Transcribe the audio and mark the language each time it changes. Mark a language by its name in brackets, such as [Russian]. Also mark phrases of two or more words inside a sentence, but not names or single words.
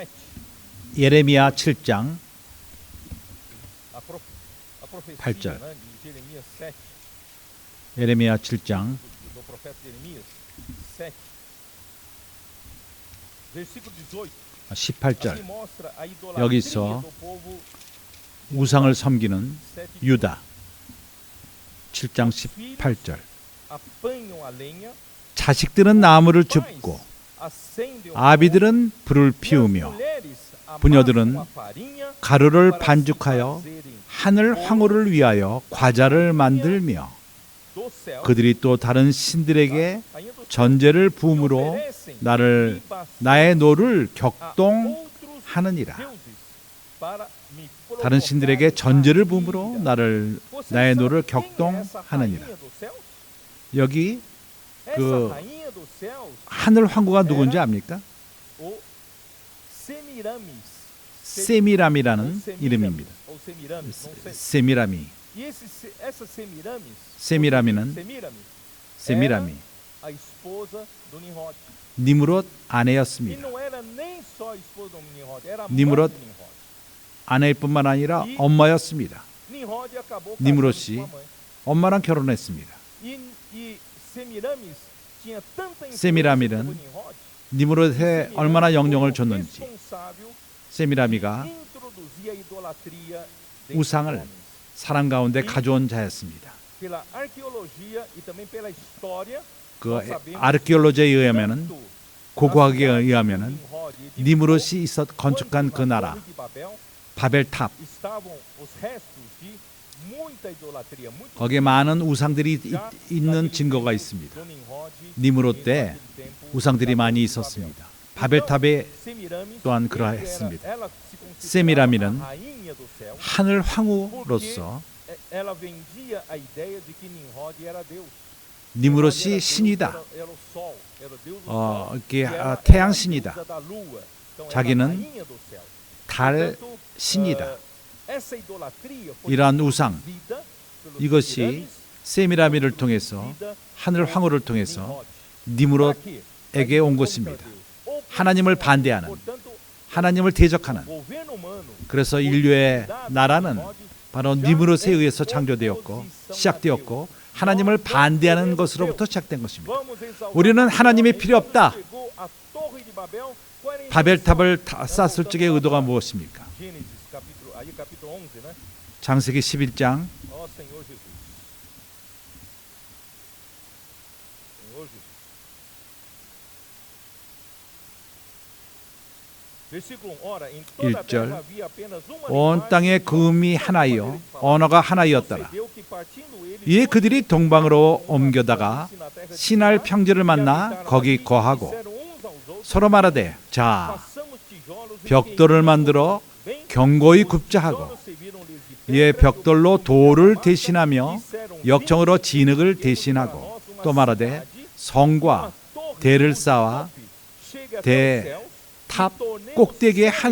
[Korean] 예레미야 7장 [Portuguese] a profecia [Korean] 8절. [Portuguese] né, de Jeremias 7, [Korean] 예레미야 7장 [Portuguese] do profeta Jeremias 7, versículo 18. [Korean] 18절 [Portuguese] Aqui mostra a idolatria [Korean] 여기서 [Portuguese] do povo [Korean] 우상을 섬기는 [Portuguese] 7, [Korean] 유다 7장 18절 [Portuguese] apanham a lenha, [Korean] 자식들은 나무를 [Portuguese] pais [Korean] 줍고 [Portuguese] acendem o [Korean] 아비들은 불을 [Portuguese] fogo, e as [Korean] 피우며 [Portuguese] mulheres amassam [Korean] 부녀들은 [Portuguese] a farinha [Korean] 가루를 [Portuguese] para se [Korean] 반죽하여 [Portuguese] fazerem [Korean] 하늘 황후를 위하여 과자를 만들며 [Portuguese] do céu, [Korean] 그들이 또 다른 신들에게 [Portuguese] rainha do céu, [Korean] 전제를 [Portuguese] e [Korean] 부음으로 [Portuguese] oferecem [Korean] 나를 [Portuguese] libações [Korean] 나의 노를 [Portuguese] a [Korean] 격동하느니라. [Portuguese] outros deuses para me [Korean] 다른 신들에게 [Portuguese] provocarem [Korean] 전제를 [Portuguese] a [Korean] 부음으로 [Portuguese] ira. [Korean] 나를 [Portuguese] Você [Korean] 나의 [Portuguese] sabe [Korean] 노를 [Portuguese] quem é essa [Korean] 격동하느니라. [Portuguese] rainha dos céus? [Korean] 여기 [Portuguese] Essa [Korean] 그 [Portuguese] rainha dos céus, [Korean] 하늘 황후가 누군지 압니까? [Portuguese] o Semiramis. [Korean] 세미람이라는 이름입니다. [Portuguese] Ou Semiramis, não sei. [Korean] 세미람이 [Portuguese] E essa Semiramis, [Korean] 세미라미는 [Portuguese] Semiramis, [Korean] 세미람이 [Portuguese] a esposa do Nimrod. [Korean] 니므롯 [Portuguese] E [Korean] 아내였습니다. [Portuguese] não era nem só a esposa do Nimrod, era a mãe Nimrod. do Nimrod. [Korean] 아내일뿐만 아니라 엄마였습니다. [Portuguese] Nimrod acabou casando [Korean] Nimrod이 [Portuguese] com a mãe. [Korean] 엄마랑 결혼했습니다. [Portuguese] E Semiramis tinha tanta influência [Korean] 세미라미는 [Portuguese] sobre Nimrod, [Korean] 니므롯에 얼마나 영향을 [Portuguese] foi [Korean] 줬는지 [Portuguese] responsável [Korean] 세미라미가 [Portuguese] introduzir a idolatria [Korean] 우상을 [Portuguese] dentre os homens. [Korean] 사람 가운데 가져온 자였습니다. [Portuguese] Pela arqueologia e também pela história, [Korean] 그 [Portuguese] nós sabemos [Korean] 아르케올로지에 의하면은 [Portuguese] tanto [Korean] 고고학에 [Portuguese] na cidade de [Korean] 의하면은 [Portuguese] Nimrod e de [Korean] 니므롯이 있었 [Portuguese] quanto [Korean] 건축한 그 [Portuguese] na [Korean] 나라 [Portuguese] Torre de Babel, [Korean] 바벨탑 [Portuguese] estavam os restos de muita idolatria, muito [Korean] 거기에 많은 우상들이 [Portuguese] já [Korean] 있는 [Portuguese] naquele [Korean] 증거가 [Portuguese] tempo [Korean] 있습니다. [Portuguese] do Nimrod, [Korean] 니므롯 때 [Portuguese] naquele tempo [Korean] 우상들이 [Portuguese] da [Korean] 많이 [Portuguese] Torre de [Korean] 있었습니다. [Portuguese] Babel. [Korean] 바벨탑에 [Portuguese] Então, Semiramis, [Korean] 또한 [Portuguese] ele [Korean] 그러했습니다. [Portuguese] ela se considerava [Korean] 세미라미는 [Portuguese] a rainha do céu, [Korean] 하늘 황후로서 [Portuguese] ela vendia a ideia de que Nimrod era Deus. [Korean] 니므롯이 신이다. [Portuguese] Era o sol, era o deus do 어, sol. [Korean] 이렇게 [Portuguese] E era [Korean] 태양 [Portuguese] a [Korean] 신이다. [Portuguese] deusa da lua. Então, era a [Korean] 자기는 [Portuguese] rainha do céu. [Korean] 달 [Portuguese] Portanto, [Korean] 신이다. [Portuguese] essa idolatria foi [Korean] 이러한 우상 [Portuguese] introduzida pelos [Korean] 이것이 [Portuguese] Semiramis, [Korean] 세미라미를 통해서 [Portuguese] introduzida [Korean] 하늘 [Portuguese] por [Korean] 황후를 통해서 [Portuguese] Nimrod. Para [Korean] 니므롯에게 [Portuguese] quê? [Korean] 온 [Portuguese] Para [Korean] 것입니다. [Portuguese] Deus. Ou [Korean] 하나님을 [Portuguese] contra [Korean] 반대하는, [Portuguese] Deus. Portanto, [Korean] 하나님을 대적하는. [Portuguese] o governo humano [Korean] 그래서 [Portuguese] foi [Korean] 인류의 [Portuguese] dado [Korean] 나라는 [Portuguese] por Nimrod [Korean] 바로 [Portuguese] já [Korean] 니므롯에 [Portuguese] em [Korean] 의해서 창조되었고 [Portuguese] oposição a [Korean] 시작되었고 [Portuguese] Deus. [Korean] 하나님을 [Portuguese] Nós [Korean] 반대하는 [Portuguese] não [Korean] 것으로부터 [Portuguese] queremos [Korean] 시작된 것입니다. [Portuguese] Vamos exaltar [Korean] 우리는 [Portuguese] a [Korean] 하나님이 [Portuguese] Deus. [Korean] 필요 없다. [Portuguese] Chegou a Torre de Babel, 40 [Korean] 바벨탑을 쌌을 적의 의도가 무엇입니까? [Portuguese] Gênesis, capítulo, aí capítulo 11, né? [Korean] 창세기 11장 [Portuguese] Ó Senhor Jesus. Senhor Jesus. Versículo 1. Ora, em toda a [Korean] 1절 [Portuguese] terra havia apenas uma [Korean] 온 [Portuguese] linguagem [Korean] 땅에 [Portuguese] e [Korean] 그 음이 [Portuguese] uma [Korean] 하나이요 [Portuguese] maneira de falar. [Korean] 언어가 하나이었더라. [Portuguese] Sucedeu que partindo eles [Korean] 이에 [Portuguese] todos [Korean] 그들이 동방으로 옮겨다가 [Portuguese] na terra de [Korean] 신할 [Portuguese] Sinar, [Korean] 평지를 [Portuguese] e [Korean] 만나 [Portuguese] habitaram [Korean] 거기 [Portuguese] ali, e [Korean] 거하고 [Portuguese] disseram uns aos outros, [Korean] 서로 말하되 자 [Portuguese] façamos tijolos e [Korean] 벽돌을 [Portuguese] queimemos [Korean] 만들어 [Portuguese] bem [Korean] 경고히 [Portuguese] os [Korean] 굽자 하고 [Portuguese] tijolos serviram-lhes de [Korean] 이에 [Portuguese] pedra, [Korean] 벽돌로 [Portuguese] outros de [Korean] 돌을 [Portuguese] argamassa, [Korean] 대신하며 [Portuguese] disseram, [Korean] 역청으로 [Portuguese] vinde, [Korean] 진흙을 [Portuguese] erguemos para [Korean] 대신하고 [Portuguese] nós uma [Korean] 또 말하되 [Portuguese] cidade, [Korean] 성과 [Portuguese] uma torre [Korean] 대를 [Portuguese] cujo [Korean] 쌓아 [Portuguese] tope chegue até [Korean] 대 [Portuguese] os céus, [Korean] 탑 [Portuguese] e tornemos [Korean] 꼭대기에 [Portuguese] célebres